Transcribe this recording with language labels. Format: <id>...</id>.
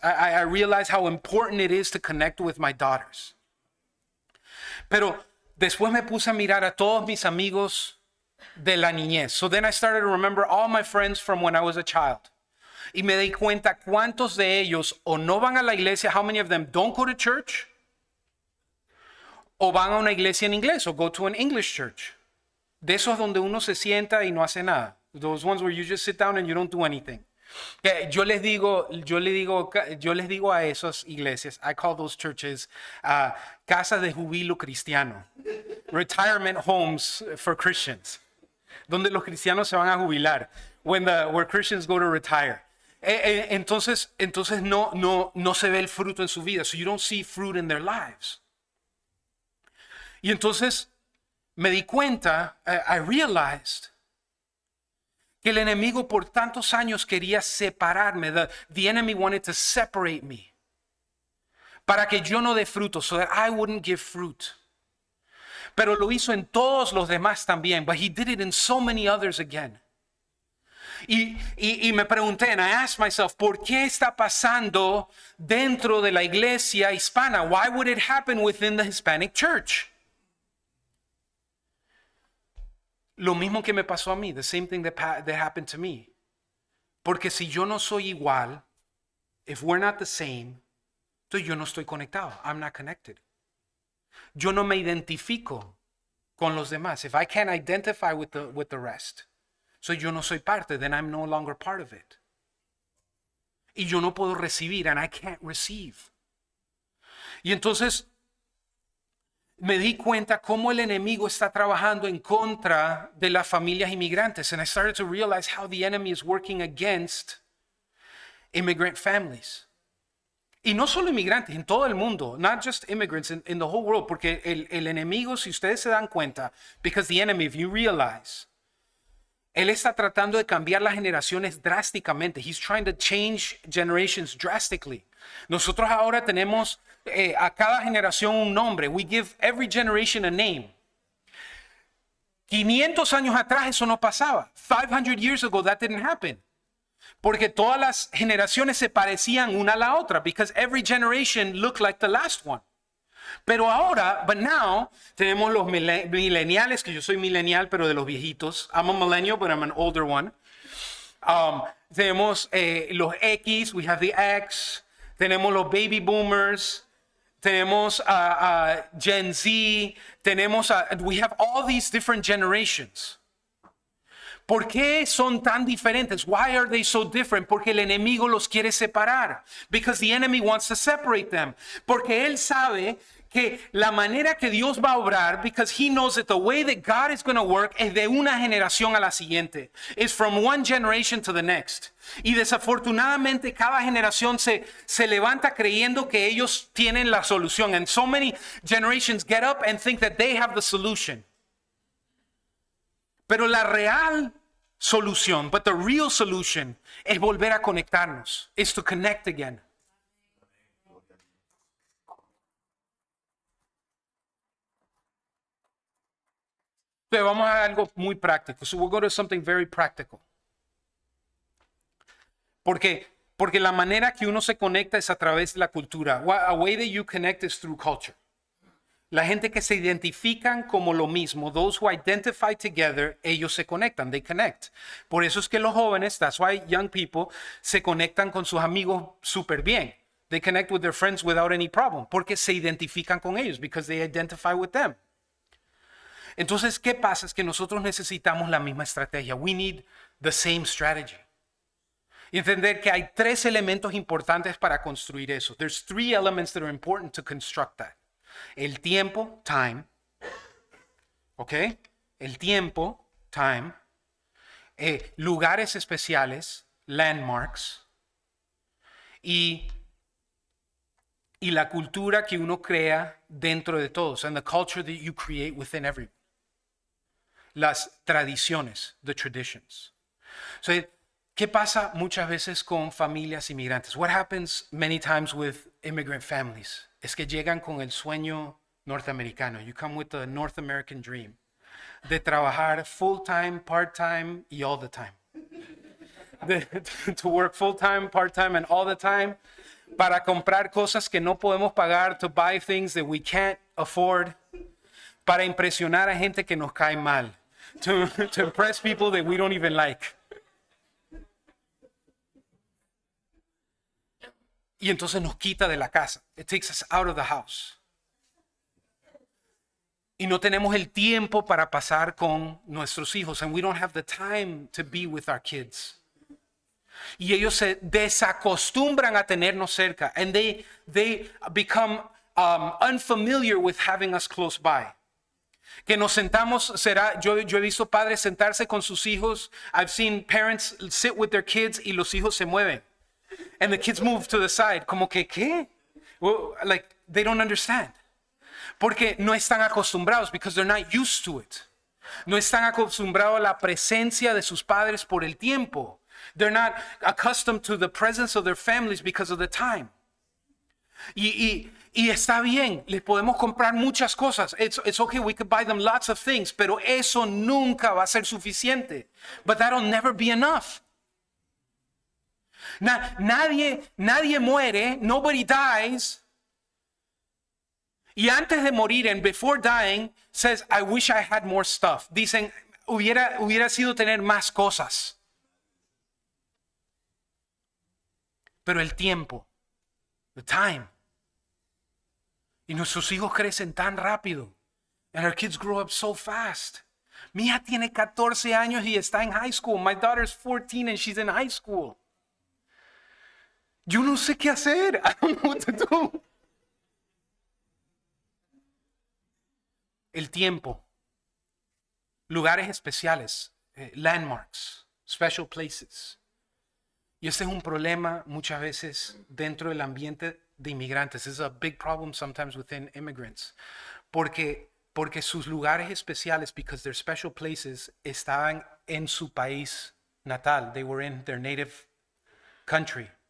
<en>I realize how important it is to connect with my daughters.</en> <es>Pero después me puse a mirar a todos mis amigos de la niñez.</es> <en>So then I started to remember all my friends from when I was a child.</en> <es>Y me di cuenta cuántos de ellos o no van a la iglesia,</es> <en>how many of them don't go to church,</en> <es>o van a una iglesia en inglés, o</es> <en>go to an English church.</en> <es>De esos donde uno se sienta y no hace nada.</es> <en>Those ones where you just sit down and you don't do anything.</en> <es>Yo les digo a esas iglesias,</es> <en>I call those churches</en> <es>casas de jubilo cristiano,</es> <en>retirement homes for Christians,</en> <es>donde los cristianos se van a jubilar,</es> <en>where Christians go to retire.</en> <es>Entonces no se ve el fruto en su vida,</es> <en>so you don't see fruit in their lives.</en> <es>Y entonces me di cuenta,</es> <en>I realized,</en> <es>que el enemigo por tantos años quería separarme.</es> <en>The enemy wanted to separate me,</en> <es>para que yo no dé fruto,</es> <en>so that I wouldn't give fruit.</en> <es>Pero lo hizo en todos los demás también,</es> <en>but he did it in so many others again.</en> <es>Y me pregunté,</es> <en>and I asked myself,</en> <es>¿por qué está pasando dentro de la iglesia hispana?</es> <en>Why would it happen within the Hispanic church?</en> <es>Lo mismo que me pasó a mí,</es> <en>the same thing that happened to me.</en> <es>Porque si yo no soy igual,</es> <en>if we're not the same,</en> <es>entonces yo no estoy conectado.</es> <en>I'm not connected.</en> <es>Yo no me identifico con los demás.</es> <en>If I can't identify with the rest, so</en> <es>yo no soy parte,</es> <en>then I'm no longer part of it.</en> <es>Y yo no puedo recibir,</es> <en>and I can't receive.</en> <es>Y entonces me di cuenta cómo el enemigo está trabajando en contra de las familias inmigrantes.</es> <en>And I started to realize how the enemy is working against immigrant families.</en> <es>Y no solo inmigrantes, en todo el mundo.</es> <en>Not just immigrants, in the whole world.</en> <es>Porque el enemigo, si ustedes se dan cuenta,</es> <en>because the enemy, if you realize,</en> <es>él está tratando de cambiar las generaciones drásticamente.</es> <en>He's trying to change generations drastically.</en> <es>Nosotros ahora tenemos a cada generación un nombre.</es> <en>We give every generation a name.</en> <es>500 años atrás eso no pasaba.</es> <en>500 years ago that didn't happen.</en> <es>Porque todas las generaciones se parecían una a la otra.</es> <en>Because every generation looked like the last one.</en> <es>Pero ahora,</es> <en>but now,</en> <es>tenemos los millennials, que yo soy millennial, pero de los viejitos.</es> <en>I'm a millennial, but I'm an older one.</en> <es>Tenemos los X,</es> <en>we have the X.</en> <es>Tenemos los baby boomers. Tenemos Gen Z.</es> <en>We have all these different generations.</en> <es>¿Por qué son tan diferentes?</es> <en>Why are they so different?</en> <es>Porque el enemigo los quiere separar.</es> <en>Because the enemy wants to separate them.</en> <es>Porque él sabe que la manera que Dios va a obrar,</es> <en>because he knows that the way that God is going to work</en> <es>es de una generación a la siguiente.</es> <en>It's from one generation to the next.</en> <es>Y desafortunadamente cada generación se levanta creyendo que ellos tienen la solución.</es> <en>And so many generations get up and think that they have the solution.</en> <es>Pero la real solución,</es> <en>but the real solution,</en> <es>es volver a conectarnos.</es> <en>Is to connect again.</en> <es>Entonces vamos a algo muy práctico.</es> <en>So we'll go to something very practical.</en> <es>Porque la manera que uno se conecta es a través de la cultura.</es> <en>A way that you connect is through culture.</en> <es>La gente que se identifican como lo mismo,</es> <en>those who identify together,</en> <es>ellos se conectan,</es> <en>they connect.</en> <es>Por eso es que los jóvenes,</es> <en>that's why young people,</en> <es>se conectan con sus amigos súper bien.</es> <en>They connect with their friends without any problem,</en> <es>porque se identifican con ellos,</es> <en>because they identify with them.</en> <es>Entonces, ¿qué pasa? Es que nosotros necesitamos la misma estrategia.</es> <en>We need the same strategy.</en> <es>Y entender que hay tres elementos importantes para construir eso.</es> <en>There's three elements that are important to construct that.</en> <es>El tiempo, time. ¿Ok? El tiempo, time. Lugares especiales, landmarks. Y la cultura que uno crea dentro de todos.</es> <en>And the culture that you create within everyone.</en> <es>Las tradiciones,</es> <en>the traditions.</en> <es>So, ¿qué pasa muchas veces con familias inmigrantes?</es> <en>What happens many times with immigrant families?</en> <es>Es que llegan con el sueño norteamericano.</es> <en>You come with the North American dream. De trabajar full time, part time y all the time. To work full time, part time and all the time.</en> <es>Para comprar cosas que no podemos pagar.</es> <en>To buy things that we can't afford.</en> <es>Para impresionar a gente que nos cae mal.</es> <en>To impress people that we don't even like.</en> <es>Y entonces nos quita de la casa.</es> <en>It takes us out of the house.</en> <es>Y no tenemos el tiempo para pasar con nuestros hijos.</es> <en>And we don't have the time to be with our kids.</en> <es>Y ellos se desacostumbran a tenernos cerca.</es> <en>And they become unfamiliar with having us close by.</en> <es>Que nos sentamos, yo he visto padres sentarse con sus hijos.</es> <en>I've seen parents sit with their kids</en> <es>y los hijos se mueven.</es> <en>And the kids move to the side.</en> <es>Como que, ¿qué?</es> <en>Well, like, they don't understand.</en> <es>Porque no están acostumbrados,</es> <en>because they're not used to it.</en> <es>No están acostumbrados a la presencia de sus padres por el tiempo.</es> <en>They're not accustomed to the presence of their families because of the time.</en> <es>Y está bien, les podemos comprar muchas cosas.</es> <en>It's okay, we could buy them lots of things,</en> <es>pero eso nunca va a ser suficiente.</es> <en>But that'll never be enough.</en> <es>Nadie muere,</es> <en>nobody dies.</en> <es>Y antes de morir,</es> <en>and before dying, says, I wish I had more stuff.</en> <es>Dicen, hubiera sido tener más cosas. Pero el tiempo,</es> <en>the time.</en> <es>Y nuestros hijos crecen tan rápido.</es> <en>And our kids grow up so fast.</en> <es>Mi hija tiene 14 años y está en high school.</es> <en>My daughter's 14 and she's in high school.</en> <es>Yo no sé qué hacer.</es> <en>I don't know what to do.</en> <es>El tiempo. Lugares especiales. Landmarks.</es> <en>Special places.</en> <es>Y este es un problema muchas veces dentro del ambiente de inmigrantes.</es> <en>This is a big problem sometimes within immigrants. Porque sus lugares especiales, because their special places,</en> <es>estaban en su país natal.</es> <en>They were in their native country.</en>